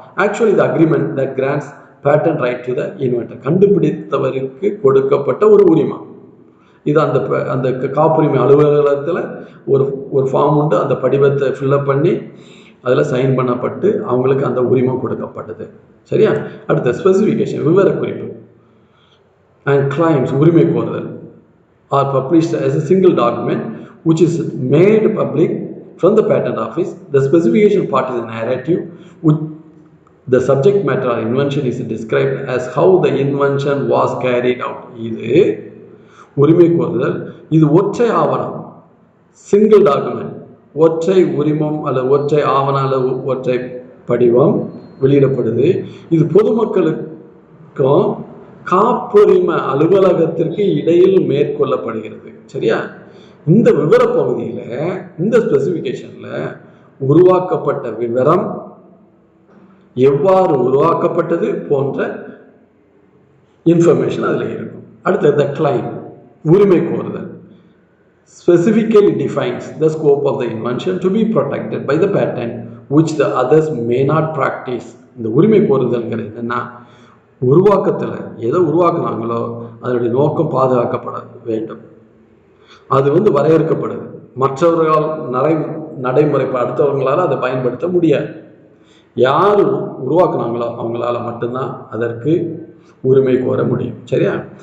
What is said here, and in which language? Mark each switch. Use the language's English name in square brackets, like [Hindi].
[English] actually the agreement that grants patent right to the inventor, [Tamil] கண்டுபிடித்தவருக்கு கொடுக்கப்பட்ட ஒரு உரிமை. இது அந்த காப்புரிமை அலுவலகத்தில் ஒரு ஃபார்ம் உண்டு. அந்த படிவத்தை ஃபில்அப் பண்ணி அதில் சைன் பண்ணப்பட்டு அவங்களுக்கு அந்த உரிமை கொடுக்கப்பட்டது. சரியா? [English] அடுத்த ஸ்பெசிஃபிகேஷன் [Tamil] விவரக்குறிப்பு, [English] and claims [Tamil] உரிமை கோருதல் [English] Are published as a single document which is made public from the patent office. The specification part is a narrative which the subject matter or invention is described as how the invention was carried out. [Tamil] இது உரிமை கோருதல். இது ஒற்றை ஆவணம், single document, ஒற்றை உரிமம் அல்லது ஒற்றை ஆவணம் அல்லது ஒற்றை படிவம் வெளியிடப்படுது. இது பொதுமக்களுக்கும் காப்புரிமை அலுவலகத்திற்கு இடையில் மேற்கொள்ளப்படுகிறது. சரியா? இந்த விவர பகுதியில், இந்த ஸ்பெசிஃபிகேஷனில் உருவாக்கப்பட்ட விவரம், எவ்வாறு உருவாக்கப்பட்டது போன்ற இன்ஃபர்மேஷன் அதில் இருக்கும். அடுத்தது கிளைம் உரிமை கோருதல். [English] Specifically defines the scope of the invention to be protected by the patent which the others may not practice. [Tamil] இந்த உரிமை கோருதல்ங்கிறது என்னன்னா, உருவாக்கத்தில் எதை உருவாக்குனாங்களோ அதனுடைய நோக்கம் பாதுகாக்கப்பட வேண்டும். அது வந்து வரையறுக்கப்படுது. மற்றவர்களால் நடைமுறை அடுத்தவர்களால் அதை பயன்படுத்த முடியாது. யார் உருவாக்குனாங்களோ அவங்களால மட்டும்தான் அதற்கு உரிமை கோர முடியும். சரியா?